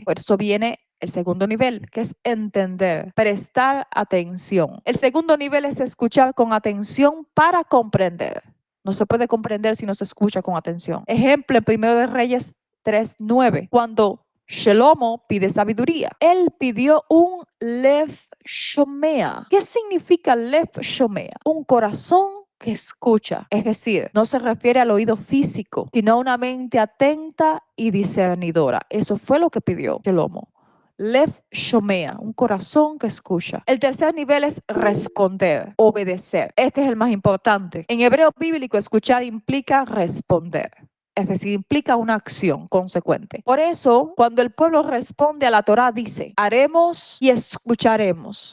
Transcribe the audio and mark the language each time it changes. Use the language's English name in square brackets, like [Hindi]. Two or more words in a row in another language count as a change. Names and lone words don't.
[Spanish] Por eso viene el segundo nivel, que es entender, prestar atención. El segundo nivel es escuchar con atención para comprender. No se puede comprender si no se escucha con atención. Ejemplo, en Primero de Reyes 3:9, cuando Shelomo pide sabiduría, él pidió un [Hebrew] לב שומע. [Spanish] ¿Qué significa [Hebrew] לב שומע? [Spanish] Un corazón que escucha, es decir, no se refiere al oído físico, sino a una mente atenta y discernidora. Eso fue lo que pidió Shelomo. [Hebrew] לב שומע, [Spanish] un corazón que escucha. El tercer nivel es responder, obedecer. Este es el más importante. En hebreo bíblico, escuchar implica responder. es decir, implica una acción consecuente. Por eso, cuando el pueblo responde a la Torá, dice, haremos y escucharemos.